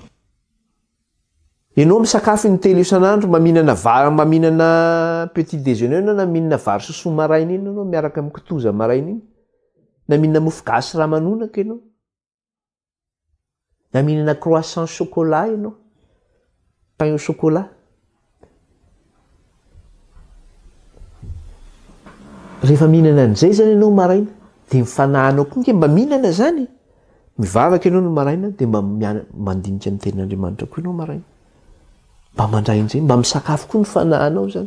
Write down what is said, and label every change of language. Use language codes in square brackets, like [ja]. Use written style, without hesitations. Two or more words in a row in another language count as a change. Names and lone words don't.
[mg] Ianao misakafo intelo isan'andro, maminana [fr] petit déjeuner [mg] ianao na mihinana vary sosoa maraina iny ianao miaraka amin'ny kitoza maraina iny, na mihinana mofo gasy ramanonaka ianao, na mihinana [fr] croissant chocolat [mg] ianao, [fr] pain au chocolat. [mg] Rehefa mihinana an'izay zany ianao maraina dia mifanahanao koa mba mihinana zany, mivavaka ianao no maraina dia mba mandinika ny tenin'Andriamanitra koa ianao maraina, mba mandray an'izay, mba misakafo koa ny fanahanao zany.